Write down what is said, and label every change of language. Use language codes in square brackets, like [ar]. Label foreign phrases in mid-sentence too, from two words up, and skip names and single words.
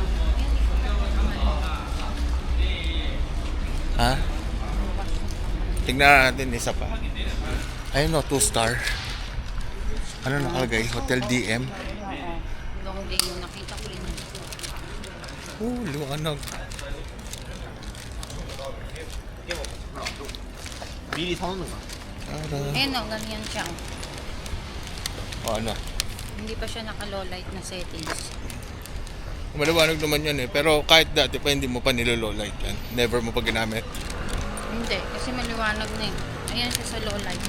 [tl] Ha? Tingnan natin isa pa. Ayun o, 2 star. Ano nakalagay? Hotel DM. [en] Long day [tl] yung nakita ko rin. Liwanag. [ko] 미리 사놓는 거. [tl] Ayun o, ganyan siya. O ano? Hindi pa siya naka- [en] low light [tl] na settings. Maliwanag naman yan eh. Pero kahit dati pa hindi mo pa nilolow light yan. Never mo pa ginamit. Hindi, kasi maliwanag na eh. Ayan siya sa [en] low light.